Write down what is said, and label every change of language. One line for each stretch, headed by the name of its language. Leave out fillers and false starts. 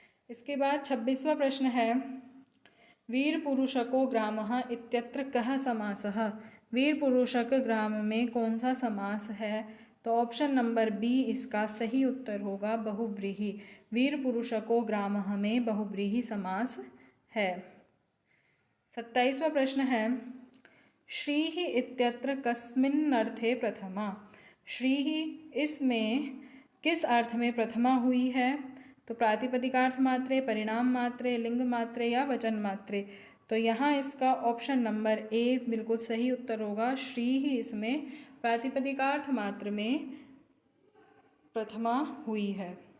Hindi: इसके बाद 26वां प्रश्न है
Sanskrit: वीर पुरुषको ग्रामः इत्यत्र कः समासः।
Hindi: वीर पुरुषक ग्राम में कौन सा समास है? तो ऑप्शन नंबर बी इसका सही उत्तर होगा, बहुव्रीहि। वीर पुरुषको ग्रामः में बहुव्रीहि समास है। 27वां प्रश्न है
Sanskrit: श्रीः इत्यत्र कस्मिन् अर्थे प्रथमा।
Hindi: श्रीः इसमें किस अर्थ में प्रथमा हुई है? तो प्रातिपदिकार्थ मात्रे, परिणाम मात्रे, लिंग मात्रे या वचन मात्रे। तो यहाँ इसका ऑप्शन नंबर ए बिल्कुल सही उत्तर होगा, श्री ही इसमें प्रातिपदिकार्थ मात्र में प्रथमा हुई है।